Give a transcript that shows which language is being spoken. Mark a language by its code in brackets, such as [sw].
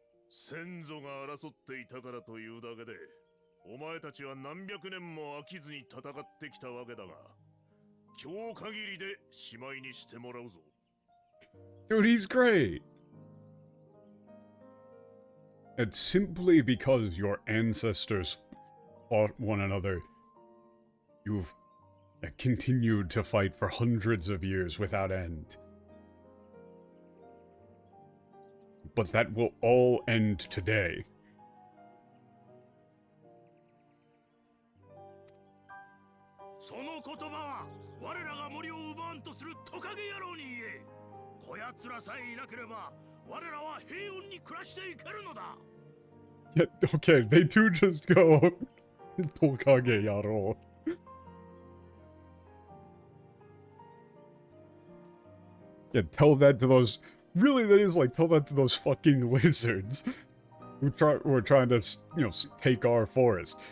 [ja] 先祖が争っていたからというだけで、お前たちは何百年も飽きずに戦ってきたわけだが、今日限りでしまいにしてもらうぞ。 [en] Dude, he's great! And simply because your ancestors fought one another, you've continued to fight for hundreds of years without end. But that will all end today. [ja] その言葉は我らが森を奪わんとするトカゲ野郎に言え。こやつらさえいなければ我らは平穏に暮らしていけるのだ。 [en] Yeah, okay, they do just go [ja] Tokage Yaro. [en] Yeah, tell that to those. Really, that is like tell that to those fucking lizards who were trying to, you know, take our forest.